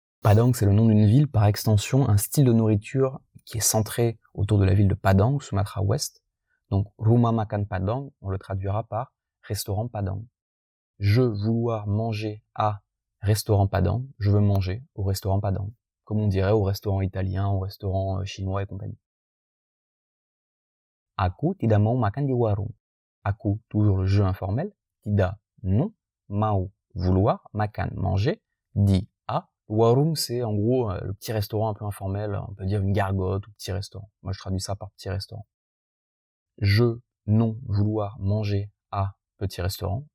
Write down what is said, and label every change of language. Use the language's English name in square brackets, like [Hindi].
[French] Padang, c'est le nom d'une ville, par extension, un style de nourriture qui est centré autour de la ville de Padang, Sumatra Ouest. Donc rumah makan Padang, on le traduira par restaurant Padang. Je vouloir manger à restaurant Padang, je veux manger au restaurant Padang, comme on dirait au restaurant italien, au restaurant chinois et compagnie. [Indonesian] Aku tidak mau makan di warung. [French] Aku, toujours le je informel. Tidak, non. Mau, vouloir. Makan, manger. Di, à. Warung, c'est en gros le petit restaurant un peu informel. On peut dire une gargote ou petit restaurant. Moi, je traduis ça par petit restaurant. Je, non, vouloir, manger à petit restaurant.